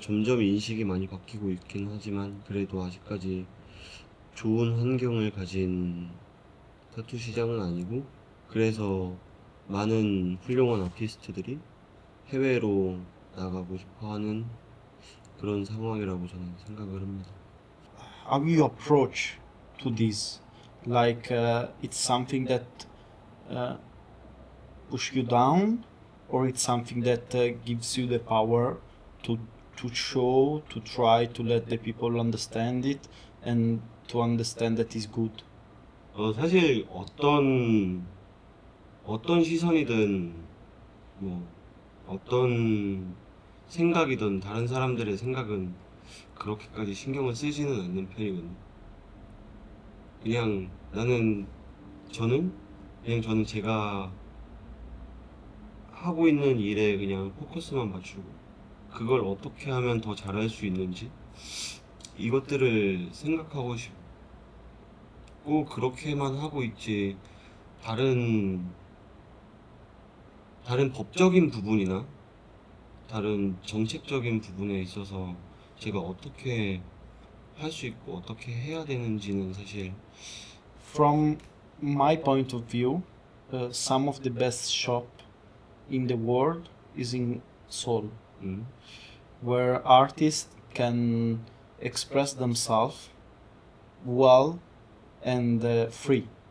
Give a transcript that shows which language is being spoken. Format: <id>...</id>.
<ko>점점 인식이 많이 바뀌고 있긴 하지만, 그래도 아직까지 좋은 환경을 가진 타투 시장은 아니고, 그래서 많은 훌륭한 아티스트들이 해외로 나가고 싶어 하는 그런 상황이라고 저는 생각을 합니다.</ko> <en>How you approach to this? Like it's something that push you down, or it's something that gives you the power to show, to try to let the people understand it, and to understand that it's good.</en> <ko>사실 어떤 시선이든, 뭐 어떤 생각이든 다른 사람들의 생각은 그렇게까지 신경을 쓰지는 않는 편이거든요. 그냥 저는 제가 하고 있는 일에 그냥 포커스만 맞추고, 그걸 어떻게 하면 더 잘할 수 있는지 이것들을 생각하고 싶고, 그렇게만 하고 있지, 다른 법적인 부분이나 다른 정책적인 부분에 있어서 제가 어떻게 할 수 있고 어떻게 해야 되는지는 사실.</ko> <en>From my point of view, some of the best shop in the world is in Seoul, where artists can express themselves well and free.</en>